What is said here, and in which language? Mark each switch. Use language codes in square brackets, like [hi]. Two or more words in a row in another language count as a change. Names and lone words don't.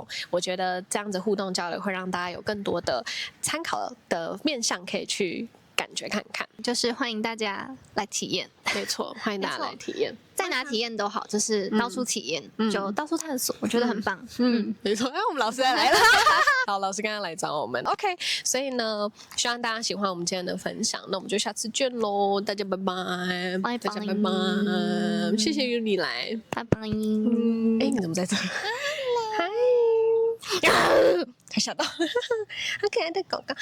[zh] 我覺得這樣子互動交流會讓大家有更多的參考的面向可以去感覺看看，就是歡迎大家來體驗。沒錯，歡迎大家來體驗，在哪體驗都好，就是到處體驗，就到處探索，我覺得很棒。沒錯。我們老師來了，好，老師剛剛來找我們。OK，所以呢，希望大家喜歡我們今天的分享，那我們就下次見嘍，大家拜拜，大家拜拜，謝謝你來，拜拜。你怎麼在這？嗨。他嚇到，好可愛的狗狗！